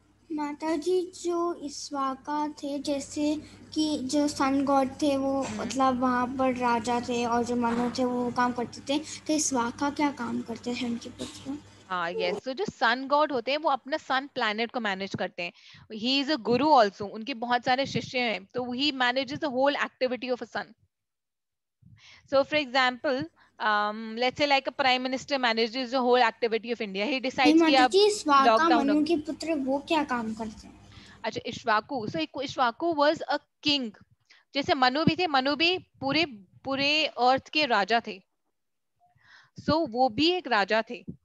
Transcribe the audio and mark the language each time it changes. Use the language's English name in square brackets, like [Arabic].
[Hindi] माता जी जो इक्ष्वाका थे, जैसे कि जो सन गॉड थे वो मतलब वहाँ पर राजा थे, और जो मनु थे वो काम करते थे, तो इक्ष्वाका क्या काम करते थे उनके पुत्र? हाँ यस, तो जो सन गॉड होते हैं वो अपना सन प्लैनेट को मैनेज करते हैं। [English] he is a guru also, [Hindi] उनके बहुत सारे शिष्य हैं, [English] तो he manages the whole activity of a son. So for example, let's say like a prime minister manages the whole activity of India. He decides कि [Hindi] माता अब जी इक्ष्वाका लॉकडाउन। मनु के पुत्र वो क्या काम करते हैं? अच्छा, Ikshvaku, [English] so Ikshvaku was a king, [Hindi] जैसे मनु भी थे, मनु भी पूरे पूरे अर्थ के राजा थे, so वो भी एक राजा थे।